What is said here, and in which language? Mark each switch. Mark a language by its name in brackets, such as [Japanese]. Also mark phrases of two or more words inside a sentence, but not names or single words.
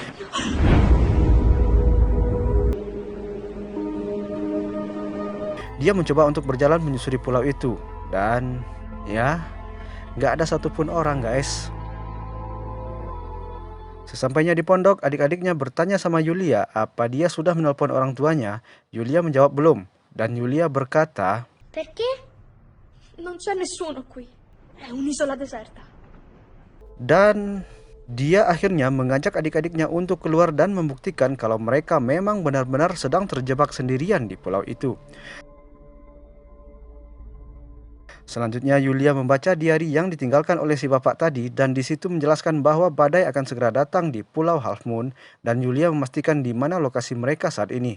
[Indonesian] Dia mencoba untuk berjalan menyusuri pulau itu dan ya nggak ada satupun orang guys. Sesampainya di pondok, adik-adiknya bertanya sama Yulia apa dia sudah menelpon orang tuanya. Yulia menjawab belum, dan Yulia berkata, [Italian] Perché? Non c'è nessuno qui. È un'isola deserta. [Indonesian] dan dia akhirnya mengajak adik-adiknya untuk keluar dan membuktikan kalau mereka memang benar-benar sedang terjebak sendirian di pulau itu. Selanjutnya Yulia membaca diari yang ditinggalkan oleh si bapak tadi dan di situ menjelaskan bahwa badai akan segera datang di Pulau Half Moon dan Yulia memastikan di mana lokasi mereka saat ini.